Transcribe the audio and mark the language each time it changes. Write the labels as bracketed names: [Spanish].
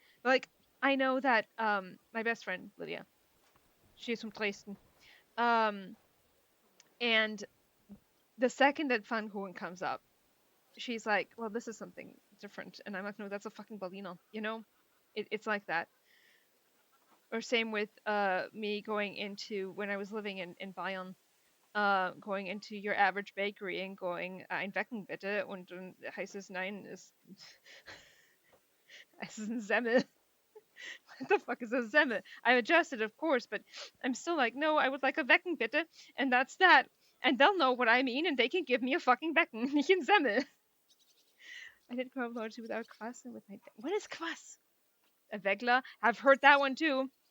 [English] Like, I know that my best friend, Lydia, she's from Dresden. And the second that Pfannkuchen comes up, she's like, well, this is something different. And I'm like, no, that's a fucking Berliner, you know? It's like that. Or same with me going into, when I was living in Bayern, going into your average bakery and going, [German] ein Wecken bitte, und dann heißt es, nein, es ist ein Semmel. [English] What the fuck is a Semmel? I adjusted, of course, but I'm still like, no, I would like a [German] Wecken bitte, [English] and that's that. And they'll know what I mean, and they can give me a fucking Wecken, [German] nicht ein Semmel. [English] I did grow up largely without kvass and with my... What is kvass? A Vegla? I've heard that one too.